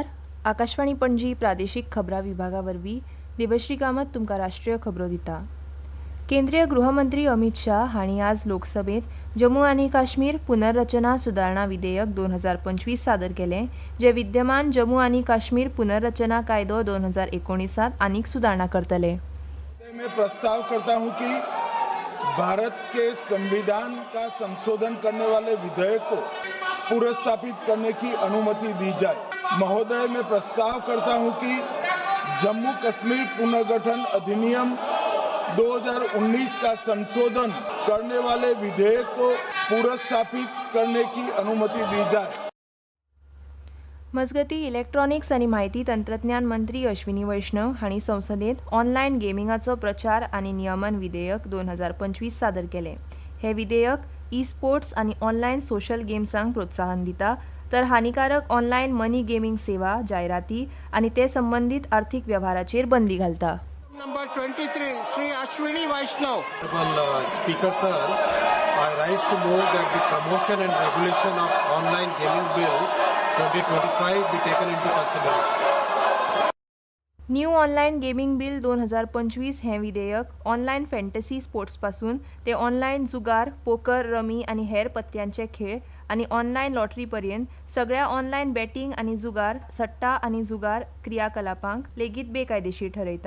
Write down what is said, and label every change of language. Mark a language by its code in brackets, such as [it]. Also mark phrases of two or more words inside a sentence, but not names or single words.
[kok] आकाशवाणी पणजी प्रादेशीक खबरां विभागावरवीं देवश्री कामत तुमकां राष्ट्रीय खबरो दिता. केंद्रीय गृहमंत्री अमित शाह हांणी आज लोकसभेत जम्मू आनी काश्मीर पुनर्रचना सुदारणा विधेयक 2025 सादर केलें, जे विद्यमान जम्मू आनी काश्मीर पुनर्रचना कायदो 2019 आनीक सुदारणा करतले. [hi] मैं प्रस्ताव करता हूं कि भारत के संविधान का संशोधन करने वाले विधेयक को पुनर्स्थापित करने की अनुमति दी जाए. महोदय, मैं प्रस्ताव करता हूं कि जम्मू कश्मीर पुनर्गठन अधिनियम 2019 का संशोधन करने वाले विधेयक को पुनर्स्थापित करने की अनुमति दी जाए. [kok] मजगती इलेक्ट्रॉनिक्स आनी माहिती तंत्रज्ञान मंत्री अश्विनी वैष्णव हांणी संसदेत ऑनलायन गेमिंगाचो प्रचार आनी नियमन विधेयक 2025 सादर केलें. हे विधेयक ई स्पोर्ट्स आनी [en] online social [kok] गेम्सांक प्रोत्साहन दिता, तर हानिकारक [en] online money gaming [kok] सेवा, जायराती आनी ते संबंधीत आर्थीक वेव्हाराचेर बंदी घालता. [en] Number 23, Shri Ashwini Vaishnav. Speaker sir, I rise to move that the promotion and regulation of online gaming bill 2025 be taken into consideration. [kok] न्यू ऑनलायन गेमिंग बिल 2025 हें विधेयक [en] online fantasy sports [kok] पासून ते ऑनलायन जुगार, पोकर, रमी आनी हेर पत्त्यांचे खेळ आनी [en] online lottery [kok] पर्यंत सगळ्या [en] online betting [kok] आनी जुगार, सट्टा आनी जुगार क्रियाकलापांक लेगीत बेकायदेशीर ठरयता.